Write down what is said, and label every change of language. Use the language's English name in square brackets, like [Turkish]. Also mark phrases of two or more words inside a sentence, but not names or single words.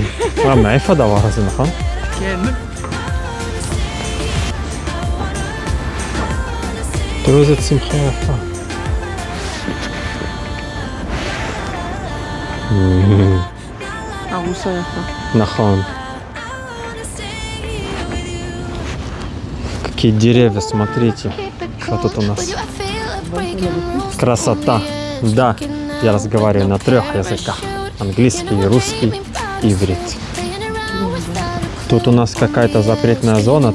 [Hebrew] מאיפה הדבר הזה, נכון? כן. תראו איזה צמחה יפה. ארוסה יפה. נכון. [Russian] Какие деревья, смотрите. Что тут у нас? Красота. Да, я разговариваю на 3 языках. Английский, русский, иврит. Тут у нас какая-то запретная зона.